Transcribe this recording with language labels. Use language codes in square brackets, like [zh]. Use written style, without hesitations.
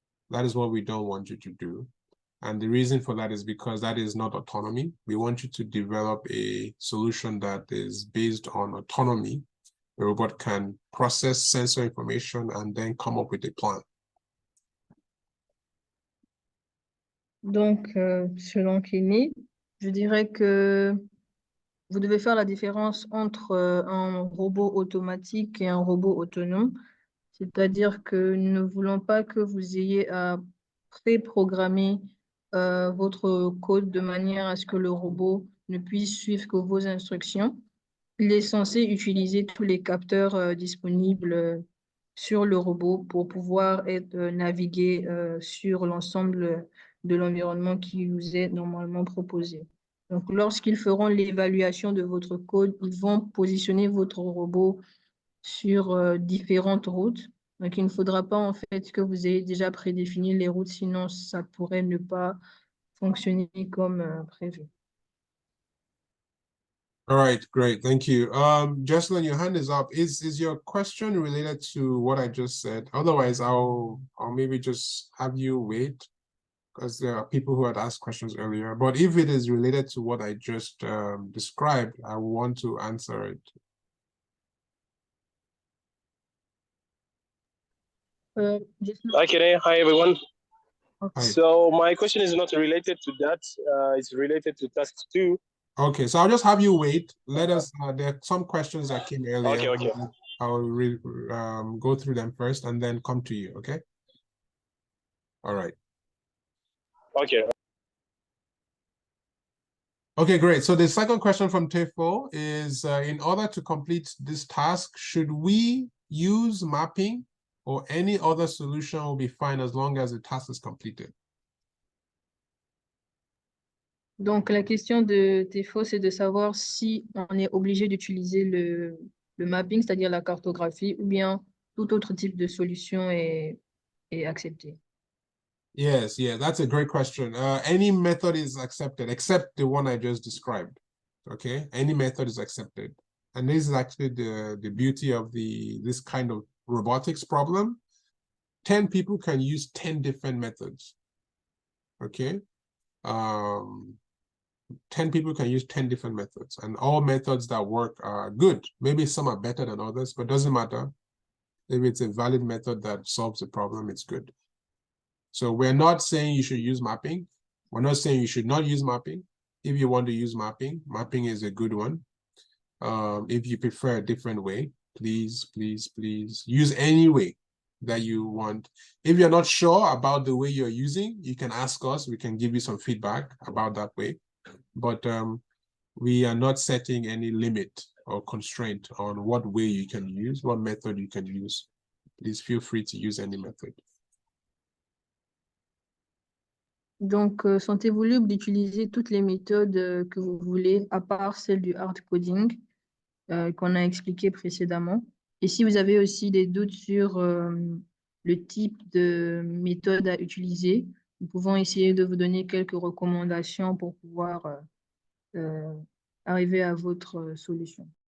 [en] That is what we don't want you to do. And the reason for that is because that is not autonomy. We want you to develop a solution that is based on autonomy. The robot can process sensor information and then come up with a plan. [fr] Donc, selon Kenny, je dirais que vous devez faire la différence entre un robot automatique et un robot autonome. C'est-à-dire que nous ne voulons pas que vous ayez à préprogrammer votre code de manière à ce que le robot ne puisse suivre que vos instructions. Il est censé utiliser tous les capteurs disponibles sur le robot pour pouvoir naviguer sur l'ensemble de l'environnement qui vous est normalement proposé. Donc, lorsqu'ils feront l'évaluation de votre code, ils vont positionner votre robot sur différentes routes. Donc, il ne faudra pas en fait que vous ayez déjà prédéfini les routes, sinon ça pourrait ne pas fonctionner comme prévu. [en] All right, great, thank you. Jocelyn, your hand is up. Is your question related to what I just said? Otherwise, I'll maybe just have you wait, because there are people who had asked questions earlier. But if it is related to what I just described, I want to answer it. Hi, Kenny. Hi, everyone. Okay. So my question is not related to that. It's related to task 2. Okay, so I'll just have you wait. Let us, there are some questions that came earlier. Okay. I'll go through them first and then come to you, okay? All right. Okay. Okay, great. So the second question from Tefo is, in order to complete this task, should we use mapping or any other solution will be fine as long as the task is completed? [fr] Donc, la question de Tefo, c'est de savoir si on est obligé d'utiliser le mapping, c'est-à-dire la cartographie, ou bien tout autre type de solution est accepté. [en] Yes, that's a great question. Any method is accepted except the one I just described. Okay, any method is accepted. And this is actually the beauty of this kind of robotics problem. 10 people can use 10 different methods. okay? 10 people can use 10 different methods, and all methods that work are good. Maybe some are better than others, but doesn't matter. If it's a valid method that solves the problem, it's good. So we're not saying you should use mapping. We're not saying you should not use mapping. If you want to use mapping, mapping is a good one. If you prefer a different way, please use any way that you want. If you're not sure about the way you're using, you can ask us. We can give you some feedback about that way. But we are not setting any limit or constraint on what way you can use, what method you can use. Please feel free to use any method. [fr] Donc, sentez-vous libre d'utiliser toutes les méthodes que vous voulez, à part celle du hard coding qu'on a expliqué précédemment. Et si vous avez aussi des doutes sur le type de méthode à utiliser, nous pouvons essayer de vous donner quelques recommandations pour pouvoir arriver à votre solution.